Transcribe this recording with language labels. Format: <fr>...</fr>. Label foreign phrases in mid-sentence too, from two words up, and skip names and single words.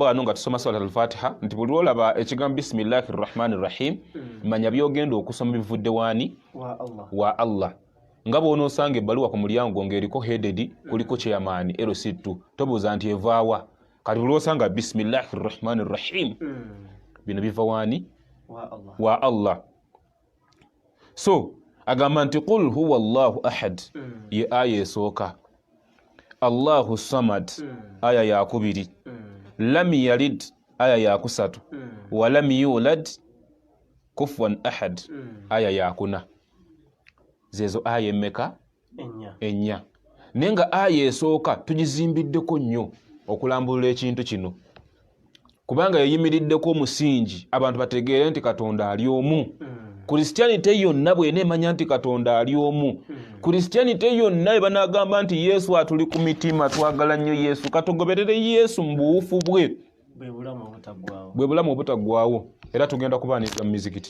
<lg>wano nga tusoma surat al-Fatiha nti buli lwolaba ekigambo bismillahirrahmanirrahim manya byogenda okusoma bivudde waani wa Allah nga bw'onoosanga ebbaluwa ku mulyango ng'eriko headed kuliko chairman LC2 tobuuza nti evaawa kati buli lwosanga bismillahirrahmanirrahim bino biva waani wa Allah so agamba nti</lg> <ar>قل هو الله أحد</ar> <lg>ye aya esooka</lg> <ar>الله الصمد</ar> <lg>aya yakubiri</lg> <ar>لم يلد</ar> <lg>aya ya kusatu</lg> <ar>ولم يولد كفوا أحد</ar> <lg>aya ya kuna zezo aya emmeka ennya nenga aya esooka tugizimbiddeko nnyo okulambulula ekintu kino kubanga yayimiriddeko omusingi abantu bategeere nti katonda ali omu Christianity yonna bw'ena emanya nti katonda ali omu Christianity yonna ebanagamba nti Yesu atuli ku mitima twagala nnyo Yesu katogoberere Yesu mu buwufu bwe bwe bulamu obutaggwaawo era tugenda kubaaniriza mu mizikiti</lg>